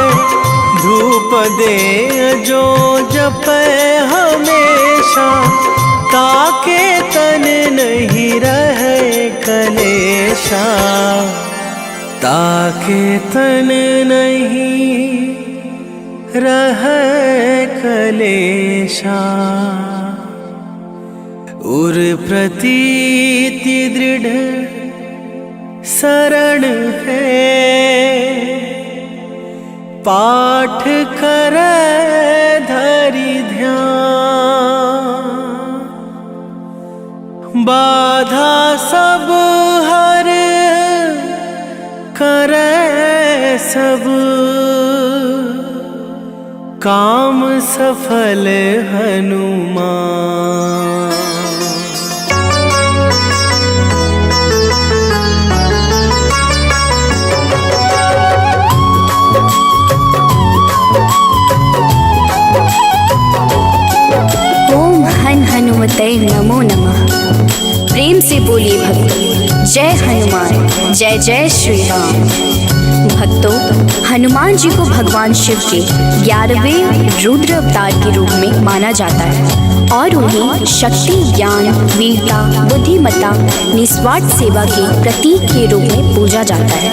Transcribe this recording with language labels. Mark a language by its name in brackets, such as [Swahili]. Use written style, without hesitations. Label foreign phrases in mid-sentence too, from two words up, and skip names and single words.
[Hindi] धूप दे जो जपे हमेशा, ताके तन नहीं रहे कलेशा। ताके तन नहीं रहे कलेशा। उर प्रतीति दृढ़ शरण है, पाठ करे धरि ध्यान। बाधा सब हर करे सब, काम सफल हनुमान। [Sanskrit] ओम हन हनुमते नमो नमः। [Hindi] प्रेम से बोलिए भक्त, जय हनुमान, जय जय श्री राम। भक्तों, हनुमान जी को भगवान शिव के 11वें रुद्र अवतार के रूप में माना जाता है और उन्हें शक्ति, ज्ञान, वीरता, बुद्धिमत्ता, निस्वार्थ सेवा के प्रतीक के रूप में पूजा जाता है।